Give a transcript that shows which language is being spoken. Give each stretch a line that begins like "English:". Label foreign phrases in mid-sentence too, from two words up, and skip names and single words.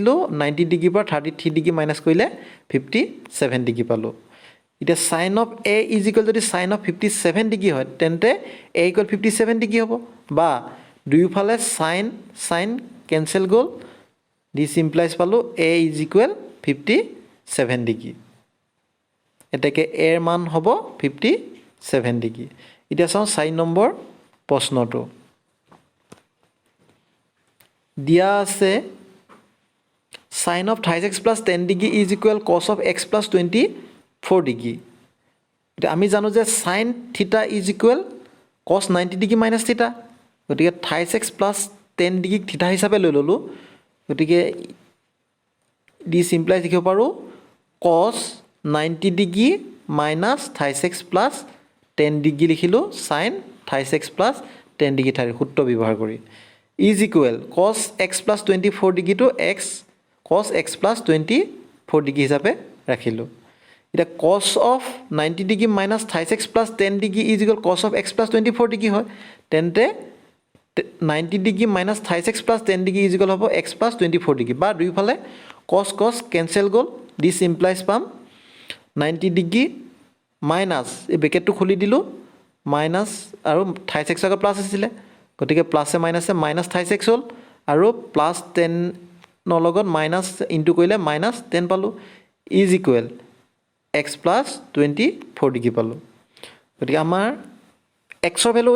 Assamese: 90 ডিগ্ৰীৰ পৰা 33 ডিগ্ৰী মাইনাছ কৰিলে 57 ডিগ্ৰী পালোঁ এতিয়া
English: sine of A is equal
Assamese: যদি
English: sine of 57 degree
Assamese: হয় তেন্তে
English: A equal 57 degree
Assamese: হ'ব বা দুয়োফালে
English: sine sine cancel
Assamese: গ'ল
English: this implies
Assamese: পালোঁ
English: A is equal 57 degree
Assamese: এতেকে এৰ মান হ'ব 57 ডিগ্ৰী এতিয়া চাওঁ 4 নম্বৰ প্ৰশ্নটো দিয়া আছে
English: sin of 36 plus 10 degree is equal cos of x plus 24 degree
Assamese: এতিয়া আমি জানো যে
English: sin theta is equal cos 90 degree minus theta গতিকে 36 plus 10 degree theta
Assamese: হিচাপে লৈ ললোঁ গতিকে
English: this implies
Assamese: লিখিব পাৰোঁ
English: cos 90 degree minus 36 plus 10 degree লিখিলোঁ sin 36 plus 10 degree
Assamese: সূত্ৰ ব্যৱহাৰ কৰি
English: is equal cos x plus 24 degree to x cos x plus 24 degree
Assamese: হিচাপে ৰাখিলোঁ এতিয়া
English: cos of 90 degree minus 36 plus 10 degree is equal cos of x plus 24 degree
Assamese: হয় তেন্তে
English: 90 degree minus 36 plus 10 degree is equal হ'ব x plus
Assamese: 24 degree বা দুইফালে
English: cos cos cancel
Assamese: গ'ল
English: this implies
Assamese: পাম
English: 90 degree minus
Assamese: এই ব্ৰেকেটটো খুলি দিলোঁ minus আৰু 36 আগত প্লাছ আছিলে গতিকে
English: plusে minusে minus
Assamese: 36 হ'ল আৰু প্লাছ 10 নৰ লগত
English: minus into
Assamese: কৰিলে মাইনাছ 10 পালোঁ
English: is equal x plus 24 degree
Assamese: পালোঁ গতিকে আমাৰ
English: xৰ value